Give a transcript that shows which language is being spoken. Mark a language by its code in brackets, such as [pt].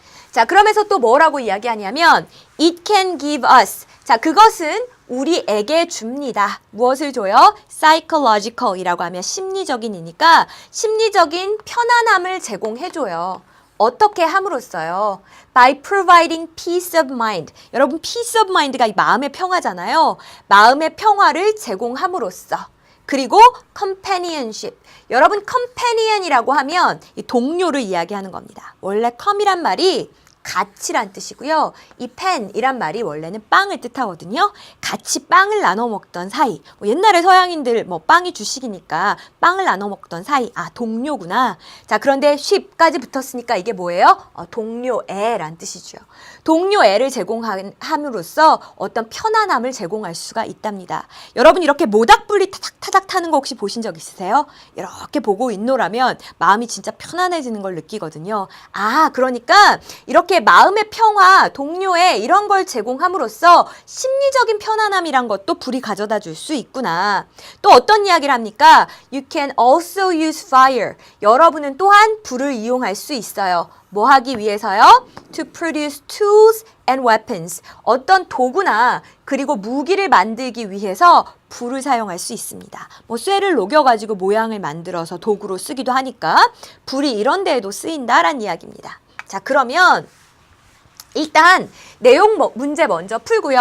[ko] 자, 그러면서 또 뭐라고 이야기하냐면 [en] It can give us. [ko] 자, 그것은 우리에게 줍니다. 무엇을 줘요? psychological이라고 하면 심리적인이니까 심리적인 편안함을 제공해줘요. 어떻게 함으로써요? [en] By providing peace of mind. [ko] 여러분, [en] peace of mind [ko] 가 이 마음의 평화잖아요. 마음의 평화를 제공함으로써. 그리고 companionship. 여러분, companion이라고 하면 이 동료를 이야기하는 겁니다. 원래 come이란 말이 같이란 뜻이고요. 이 팬이란 말이 원래는 빵을 뜻하거든요. 같이 빵을 나눠 먹던 사이. 뭐 옛날에 서양인들 뭐 빵이 주식이니까 빵을 나눠 먹던 사이. 아, 동료구나. 자, 그런데 ship까지 붙었으니까 이게 뭐예요? 동료애란 뜻이죠. 동료애를 제공함으로써 어떤 편안함을 제공할 수가 있답니다. 여러분 이렇게 모닥불이 타닥타닥 타는 거 혹시 보신 적 있으세요? 이렇게 보고 있노라면 마음이 진짜 편안해지는 걸 느끼거든요. 아, 그러니까 이렇게 마음의 평화, 동료애 이런 걸 제공함으로써 심리적인 편안함이란 것도 불이 가져다 줄 수 있구나. 또 어떤 이야기를 합니까? [en] You can also use fire. [ko] 여러분은 또한 불을 이용할 수 있어요. 뭐 하기 위해서요? [en] To produce tools and weapons. [ko] 어떤 도구나 그리고 무기를 만들기 위해서 불을 사용할 수 있습니다. 뭐 쇠를 녹여가지고 모양을 만들어서 도구로 쓰기도 하니까 불이 이런 데에도 쓰인다라는 이야기입니다. 자, 그러면 일단 내용 문제 먼저 풀고요.